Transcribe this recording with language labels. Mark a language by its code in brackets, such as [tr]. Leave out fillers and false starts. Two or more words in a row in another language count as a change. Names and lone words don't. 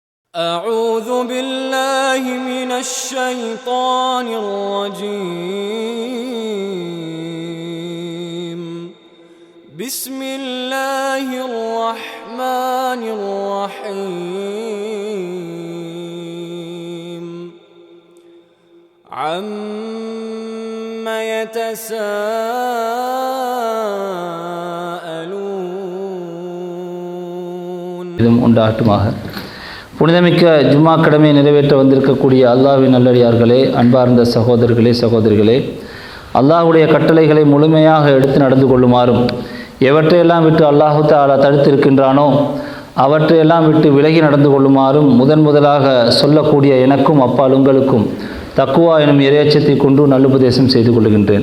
[ar] أعوذ بالله من الشيطان الرجيم بسم الله الرحمن الرحيم عما يتساءلون. [ta] புனிதமிக்க ஜும்மா கடமையை நிறைவேற்ற வந்திருக்கக்கூடிய அல்லாஹ்வின் நல்லடியார்களே, அன்பார்ந்த சகோதரர்களே சகோதரிகளே, அல்லாஹ்வுடைய கட்டளைகளை முழுமையாக எடுத்து நடந்து கொள்ளுமாறும், எவற்றையெல்லாம் விட்டு [ar] الله تعالى [ta] தடுத்திருக்கின்றானோ அவற்றையெல்லாம் விட்டு விலகி நடந்து கொள்ளுமாறும் முதலாக சொல்லக்கூடிய எனக்கும் அப்பால் உங்களுக்கும் தக்குவா எனும் இறையச்சத்தை கொண்டு நல்லுபதேசம் செய்து கொள்கின்றேன்.